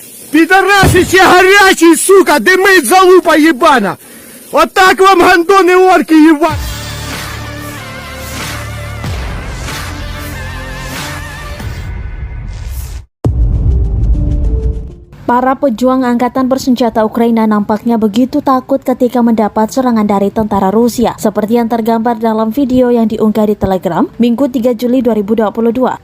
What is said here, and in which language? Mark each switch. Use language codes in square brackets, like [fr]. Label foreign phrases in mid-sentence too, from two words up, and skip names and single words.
[ru] Пидорасы все горячие, сука, дымит залупа ебана! Вот так вам гандоны орки ебать! [id] Para pejuang angkatan bersenjata Ukraina nampaknya begitu takut ketika mendapat serangan dari tentara Rusia. Seperti yang tergambar dalam video yang diunggah di Telegram, Minggu 3 Juli 2022.